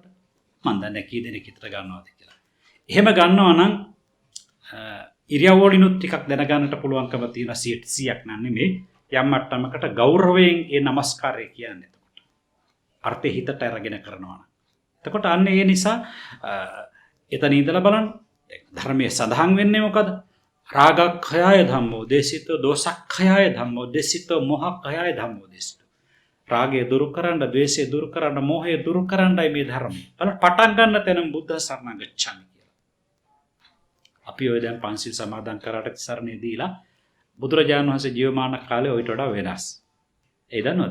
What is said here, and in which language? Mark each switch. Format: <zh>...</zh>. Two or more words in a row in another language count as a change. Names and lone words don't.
<si>මන් දන්නේ කී දෙනෙක් හිතට ගන්නවද කියලා. එහෙම ගන්නවා නම් ඉරියව් වලිනුත් ටිකක් දැනගන්නට පුළුවන්කම තියෙන 100ක් නන් නෙමෙයි. යම් මට්ටමකට ගෞරවයෙන් ඒ নমස්කාරය කියන්නේ. එතකොට අර්ථය හිතට අරගෙන කරනවා. එතකොට අන්න ඒ නිසා එතන ඉඳලා බලන්න ධර්මයේ සඳහන් වෙන්නේ මොකද?</si> <pi>රාගක්ඛයය ධම්මෝ දේශිතෝ, දෝසක්ඛයය ධම්මෝ දේශිතෝ, මොහක්ඛයය ධම්මෝ දේශිතෝ.</pi> <si>රාගය දුරු කරන්න, ද්වේෂය දුරු කරන්න, මෝහය දුරු කරන්නයි මේ ධර්මය. බලන්න පටන් ගන්න තැනම</si> <pi>බුද්ධ සරණ ගච්ඡාමි</pi> <si>කියලා. අපි ඔය දැන් පංචශීල සමාදන් කරාට සරණේ දීලා බුදුරජාණන් වහන්සේ ජීවමාන කාලේ ඔයිට වඩා වෙනස්. ඒ දන්නවද?</si>